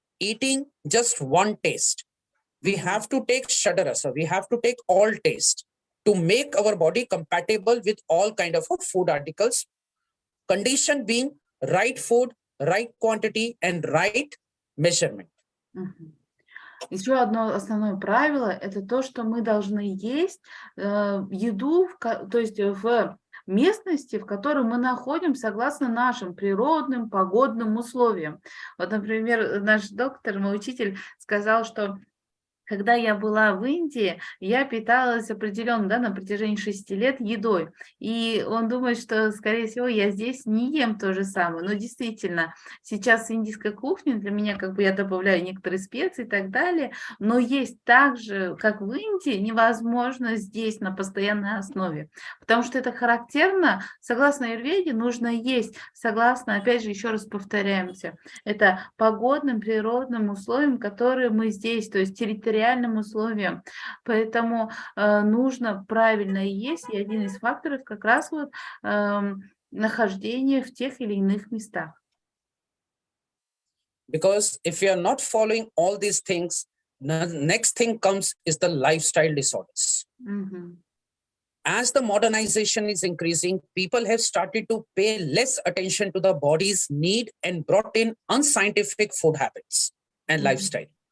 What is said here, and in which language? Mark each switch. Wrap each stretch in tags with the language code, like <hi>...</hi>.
<en>eating just one taste. We have to take shadarasa, we have to take all taste to make our body compatible with all kind of food articles. Condition being right food, right quantity, and right measurement.</en> <ru>Еще одно основное правило – это то, что мы должны есть еду, то есть в местности, в которой мы находимся, согласно нашим природным, погодным условиям. Вот, например, наш доктор, мой учитель, сказал, что когда я была в Индии, я питалась определенно, да, на протяжении 6 лет едой. И он думает, что, скорее всего, я здесь не ем то же самое. Но действительно, сейчас индийская кухня для меня, как бы я добавляю некоторые специи и так далее, но есть так же, как в Индии, невозможно здесь на постоянной основе. Потому что это характерно, согласно аюрведе, нужно есть, согласно, опять же, еще раз повторяемся, это погодным, природным условиям, которые мы здесь, то есть территориальным условиям. Поэтому нужно правильно есть, и один из факторов как раз вот нахождение в тех или иных местах.</ru> <en>Because if you are not following all these things, the next thing comes is the lifestyle disorders. As the modernization is increasing, people have started to pay less attention to the body's need and brought in unscientific food habits and lifestyle.</en>